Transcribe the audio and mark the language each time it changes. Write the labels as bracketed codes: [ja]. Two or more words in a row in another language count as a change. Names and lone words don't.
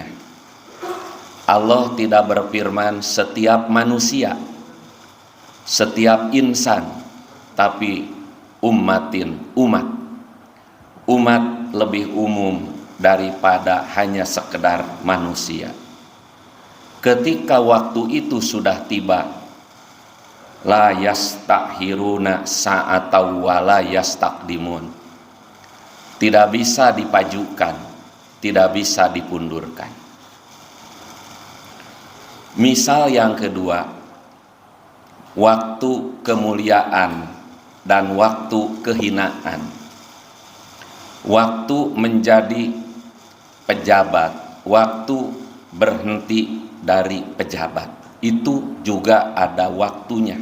[id] Allah tidak berfirman setiap manusia, setiap insan, tapi ummatin, umat. Umat lebih umum daripada hanya sekedar manusia. Ketika waktu itu sudah tiba, [ar] la yastakhiruna sa'atan wa la yastaqdimun. [id] Tidak bisa dipajukan, tidak bisa dipundurkan. Misal yang kedua, waktu kemuliaan dan waktu kehinaan. Waktu menjadi pejabat, waktu berhenti dari pejabat, itu juga ada waktunya.